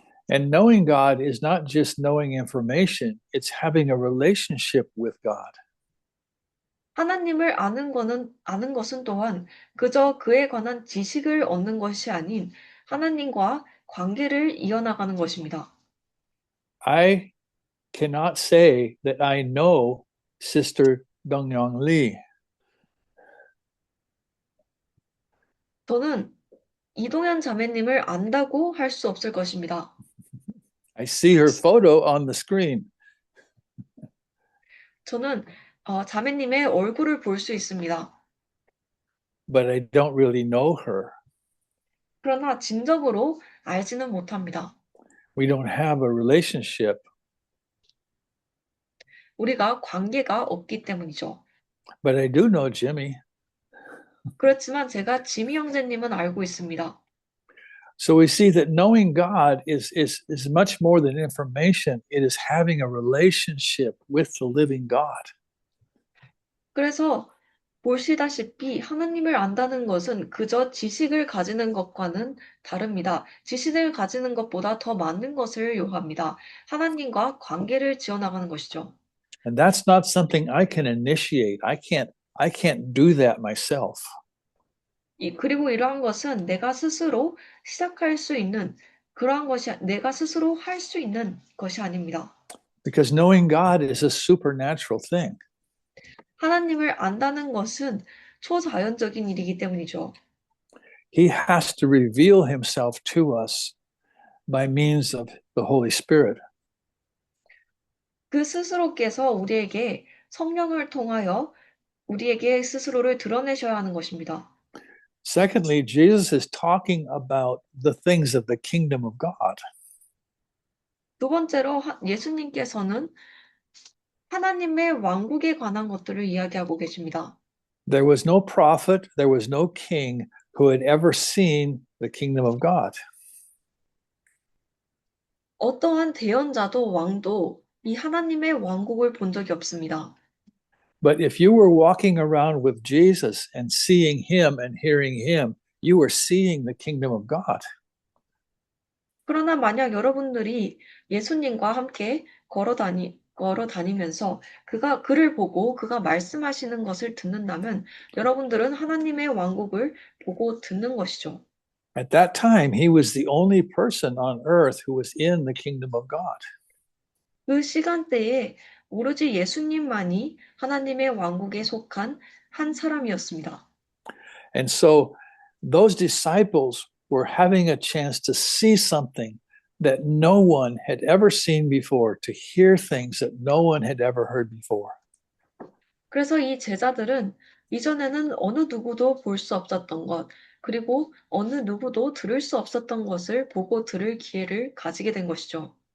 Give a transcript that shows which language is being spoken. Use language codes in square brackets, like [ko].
[en] And knowing God is not just knowing information, it's having a relationship with God. [ko] 하나님을 아는 것은 또한 그저 그에 관한 지식을 얻는 것이 아닌 하나님과 관계를 이어나가는 것입니다. [en] I cannot say that I know Sister Dongyoung Lee. [ko] 저는 이동현 자매님을 안다고 할 수 없을 것입니다. [en] I see her photo on the screen, [ko] 저는 자매님의 얼굴을 볼 수 있습니다. [en] but I don't really know her. [ko] 그러나 진정으로 알지는 못합니다. [en] We don't have a relationship, [ko] 우리가 관계가 없기 때문이죠. [en] but I do know Jimmy. [ko] 그렇지만 제가 지미 형제님은 알고 있습니다. [en] So we see that knowing God is much more than information. It is having a relationship with the living God. [ko] 그래서 보시다시피 하나님을 안다는 것은 그저 지식을 가지는 것과는 다릅니다. 지식을 가지는 것보다 더 많은 것을 요합니다. 하나님과 관계를 지어나가는 것이죠. [en] And that's not something I can initiate. I can't do that myself. [ko] 그리고 이러한 것은 내가 스스로 시작할 수 있는 그러한 것이 내가 스스로 할 수 있는 것이 아닙니다. [en] Because knowing God is a supernatural thing. [ko] 하나님을 안다는 것은 초자연적인 일이기 때문이죠. [en] He has to reveal himself to us by means of the Holy Spirit. [ko] 그 스스로께서 우리에게 성령을 통하여 우리에게 스스로를 드러내셔야 하는 것입니다. [en] Secondly, Jesus is talking about the things of the kingdom of God. [ko] 두 번째로 예수님께서는 하나님의 왕국에 관한 것들을 이야기하고 계십니다. [en] There was no prophet, there was no king who had ever seen the kingdom of God. [ko] 어떠한 대언자도 왕도 이 하나님의 왕국을 본 적이 없습니다. [en] But if you were walking around with Jesus and seeing him and hearing him, you were seeing the kingdom of God. [ko] 그러나 만약 여러분들이 예수님과 함께 걸어 다니면서 그를 보고 그가 말씀하시는 것을 듣는다면 여러분들은 하나님의 왕국을 보고 듣는 것이죠. [en] At that time, he was the only person on earth who was in the kingdom of God. [ko] 그 시간대에 오로지 예수님만이 하나님의 왕국에 속한 한 사람이었습니다. [en] And so those disciples were having a chance to see something that no one had ever seen before, to hear things that no one had ever heard before. [ko] 그래서 이 제자들은 이전에는 어느 누구도 볼 수 없었던 것, 그리고 어느 누구도 들을 수 없었던 것을 보고 들을 기회를 가지게 된 것이죠.